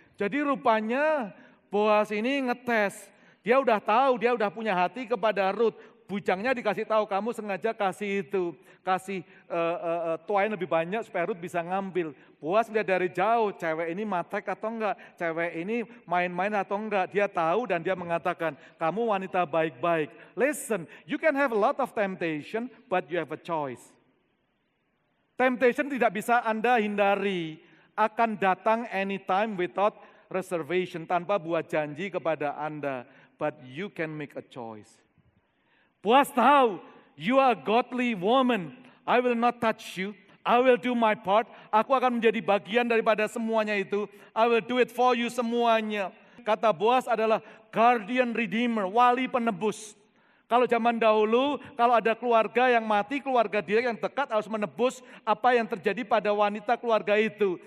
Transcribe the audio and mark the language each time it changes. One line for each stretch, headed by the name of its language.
Indonesian: Jadi rupanya Boas ini ngetes, dia udah tahu, dia udah punya hati kepada Ruth. Bujangnya dikasih tahu, kamu sengaja kasih itu, kasih tuain lebih banyak supaya Ruth bisa ngambil. Boas lihat dari jauh, cewek ini matek atau enggak, cewek ini main-main atau enggak. Dia tahu dan dia mengatakan, kamu wanita baik-baik.
English: Listen, you can have a lot of temptation, but you have a choice.
Indonesian: Temptation tidak bisa Anda hindari, akan datang anytime
English: without reservation,
Indonesian: tanpa buat janji kepada Anda.
English: But you can make a choice.
Indonesian: Boas tahu,
English: you are a godly woman. I will not touch you. I will do my part.
Indonesian: Aku akan menjadi bagian daripada semuanya itu.
English: I will do it for you
Indonesian: semuanya. Kata Boas adalah
English: guardian redeemer,
Indonesian: wali penebus. Kalau zaman dahulu, kalau ada keluarga yang mati, keluarga dia yang dekat harus menebus apa yang terjadi pada wanita keluarga itu.